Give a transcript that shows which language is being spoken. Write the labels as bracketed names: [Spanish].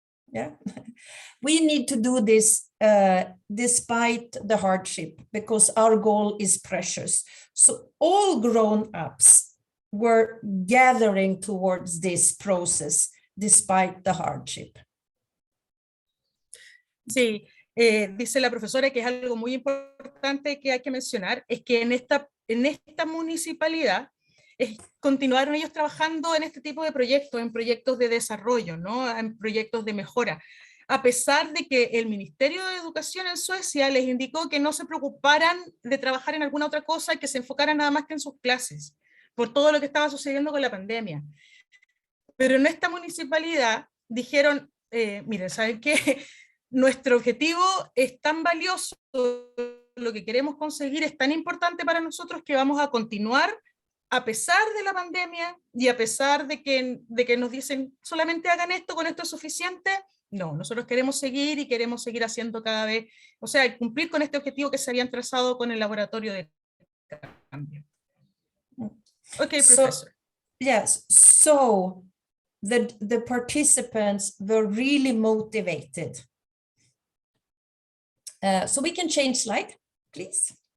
[English] Yeah. We need to do this despite the hardship, because our goal is precious. So all grown-ups were gathering towards this process despite the hardship. [Spanish] Sí, dice la profesora que es algo muy importante que hay que mencionar, es que en esta municipalidad continuaron ellos trabajando en este tipo de proyectos, en proyectos de desarrollo, ¿no? En proyectos de mejora, a pesar de que el Ministerio de Educación en Suecia les indicó que no se preocuparan de trabajar en alguna otra cosa, que se enfocaran nada más que en sus clases, por todo lo que estaba sucediendo con la pandemia. Pero en esta municipalidad dijeron, miren, ¿saben qué? Nuestro objetivo es tan valioso, lo que queremos conseguir es tan importante para nosotros que vamos a continuar a pesar de la pandemia y a pesar de que nos dicen solamente hagan esto, con esto es suficiente. No, nosotros queremos seguir y queremos seguir haciendo cada vez, o sea, cumplir con este objetivo que se habían trazado con el laboratorio de cambio. [English] Okay, professor. Yes, so the participants were really motivated. So we can change slide, please.